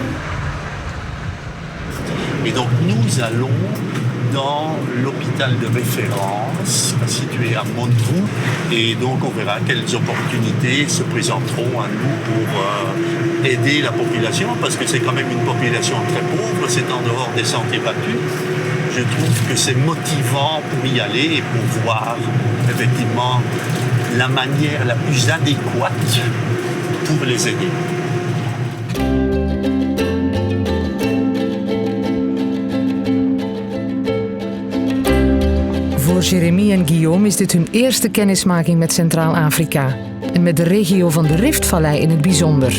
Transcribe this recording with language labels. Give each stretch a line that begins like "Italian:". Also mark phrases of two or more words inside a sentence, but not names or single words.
French: Et donc nous allons dans l'hôpital de référence situé à Montrou et donc on verra quelles opportunités se présenteront à nous pour aider la population parce que c'est quand même une population très pauvre, c'est en dehors des sentiers battus. Je trouve que c'est motivant pour y aller et pour voir effectivement la manière la plus adéquate pour les aider.
Dutch: Voor Jérémy en Guillaume is dit hun eerste kennismaking met Centraal-Afrika en met de regio van de Riftvallei in het bijzonder.